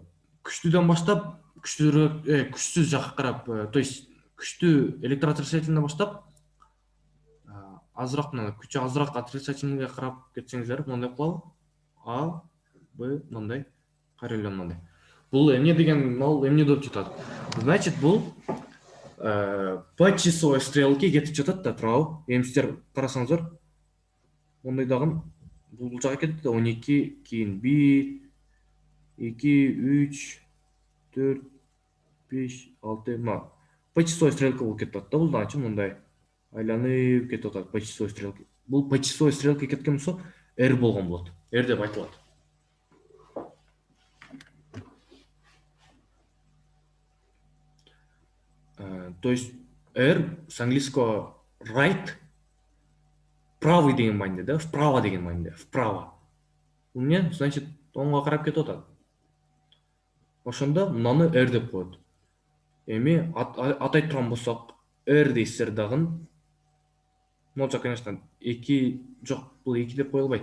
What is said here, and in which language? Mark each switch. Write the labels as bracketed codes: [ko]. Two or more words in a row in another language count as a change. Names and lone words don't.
[ky] Күчтүүдөн баштап күчсүз жакка карап, [ru] то есть [ky] күчтүү электроотрицательно баштап азыраак мына күчү азыраак отрицательныйга карап кетсеңиздер, мындай кылабы? А, Б, мындай, кайра эле мындай. Бул эмне деген нол эмне деп жатат? Значит, бул [ru] по часовой стрелке [ky] кетип жатат да, туурабы? Эми сиздер карасаңыздар, мондай дагы бул жака кетет да, 12, кийин 1, 2, 3, 4, 5, 6, мына [ru] по часовой стрелка [ky] болуп кетип атат да, бул дагычы мындай айланып кетип атат [ru] по часовой стрелке. [ky] Бул [ru] по часовой стрелке [ky] кеткен болсо, R болгон болот. R деп айтылат. [ru] То есть R с английского right, правый [ky] деген мааниде, [ru] да, вправо [ky] деген мааниде, [ru] вправо. [ky] Бул эмне? Значит, оңго карап кетип атат. Ошондо мынаны R деп коет. Эми атай турган болсок, R дейсиздер дагы. Могул жак, конечно, 2 жок, бул 2 деп коюлбайт.